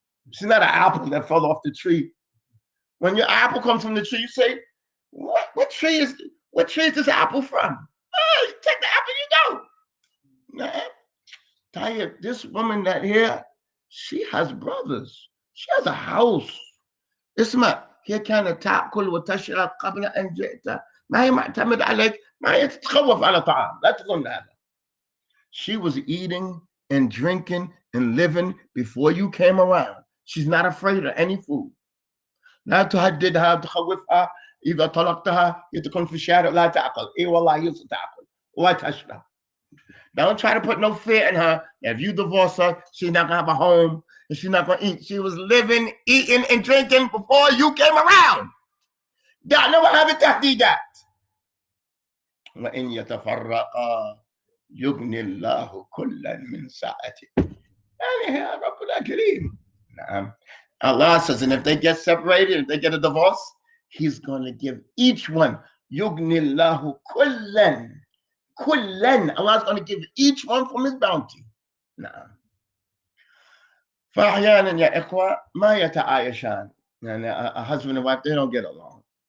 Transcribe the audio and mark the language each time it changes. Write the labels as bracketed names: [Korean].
[English] She's not an apple that fell off the tree. When your apple comes from the tree, you say, "What tree is this apple from?" Oh, you take the apple, you go. Nah. Tell you, this woman that here, she has brothers. She has a house. Isma, [Arabic] هي كانت تأكل وتشرب قبل أن جئت، ما هي معتمد عليك، ما هي تتخوف على طعام، لا تظن هذا. [English] She was eating and drinking and living before you came around. She's not afraid of any food. [Arabic] لا تهددها تخوفها، إذا طلقتها تكون في الشارع لا تأكل. إيه والله يوسف تأكل وتشرب. [English] Don't try to put no fear in her. If you divorce her, she's not gonna have a home and she's not gonna eat. She was living, eating, and drinking before you came around. [Arabic] دعنا وهذه التهديدات. وإن يتفرقا يغني الله كلا من سعته. يعني يا ربنا كريم. نعم. [English] Allah says, and if they get separated, if they get a divorce, He's going to give each one. [Arabic] يغني الله كلا. كلا. [English] Allah is going to give each one from His bounty. [Arabic] نعم. فأحيانا يا إخوة ما يتعايشان. يعني [English] a husband and wife, they don't get along.